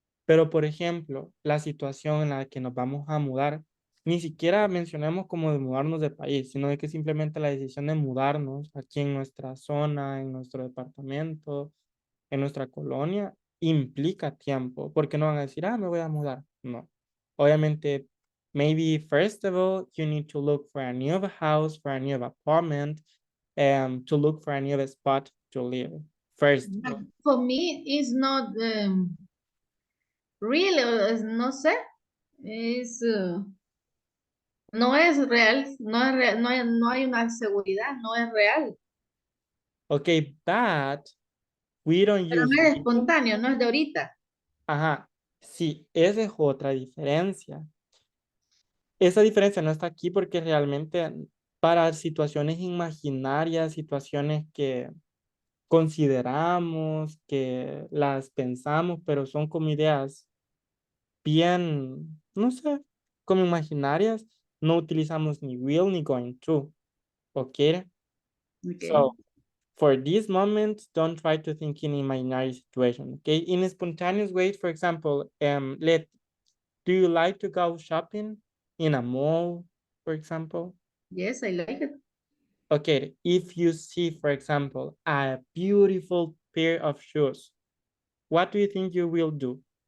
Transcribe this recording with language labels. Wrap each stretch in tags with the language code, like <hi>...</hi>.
<es>Pero, por ejemplo, la situación en la que nos vamos a mudar, ni siquiera mencionemos como de mudarnos de país, sino de que simplemente la decisión de mudarnos aquí en nuestra zona, en nuestro departamento, en nuestra colonia, implica tiempo, porque no van a decir, me voy a mudar. No.</es> <en>Obviamente, maybe first of all, you need to look for a new house, for a new apartment, to look for a new spot to live. First. But for me, it's not really,</en> <es>no sé, es, no es real, no hay una seguridad, no es real.</es> <en>Okay, but we don't</en> <es>Pero</es> <en>use,</en> <es>no es espontáneo, no es de ahorita. ajá, sí, esa es otra diferencia. Esa diferencia no está aquí porque realmente para situaciones imaginarias, situaciones que consideramos, que las pensamos, pero son como ideas bien, no sé, como imaginarias, no utilizamos ni will ni going to, ¿ok?</es> <en>Okay. So, for this moment, don't try to think in imaginary situation, okay? In a spontaneous way, for example, do you like to go shopping in a mall, for example? Yes, I like it. Okay, if you see, for example, a beautiful pair of shoes, what do you think you will do?</en>